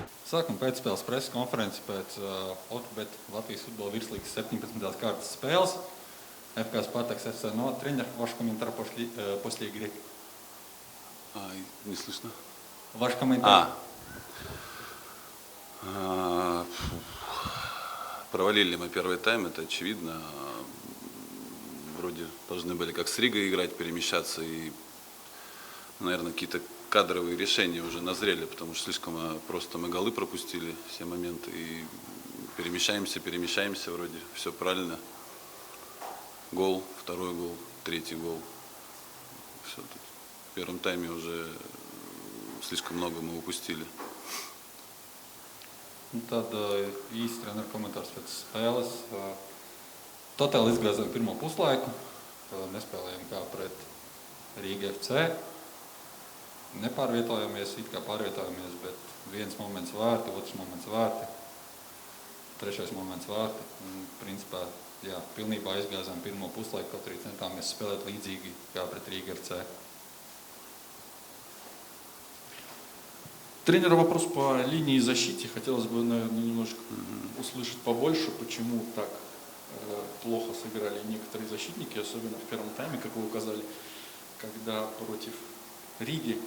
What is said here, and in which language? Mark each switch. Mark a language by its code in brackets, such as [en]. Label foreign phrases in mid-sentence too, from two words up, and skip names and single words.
[lv] Sākam pēcspēles preses konferenci pēc Latvijas futbola virslīgas 17. kārtas spēles. FC Spartaks, FC Noah, [ru] тренер, ваш комментарий после игры. Не слышно. Ваш комментарий. Провалили мы первый тайм, это очевидно. Вроде должны были как с Ригой играть, перемещаться, и, наверное, какие-то кадровые решения уже назрели, потому что слишком просто мы голы пропустили, все моменты, и перемещаемся вроде, все правильно. Гол, второй гол, третий гол. Все тут. В первом тайме уже слишком много мы упустили. [lv] Tad īsti treneru komentārs pēc spēles. Totāli izgāzām pirmo puslaiku. Nespēlējām kā pret Riga FC. Nepārvietojāmies, it kā pārvietojāmies, bet viens moments vārti, otrs moments vārti, trešais moments vārti. Un, principā, jā, pilnībā izgāzām pirmo puslaiku, kaut arī centāmies spēlēt līdzīgi kā pret Riga FC. [ru] Тренер, вопрос по линии защиты. Хотелось бы, наверное, немножко услышать побольше, почему так плохо сыграли некоторые защитники, особенно в первом тайме, как вы указали, когда против Риги.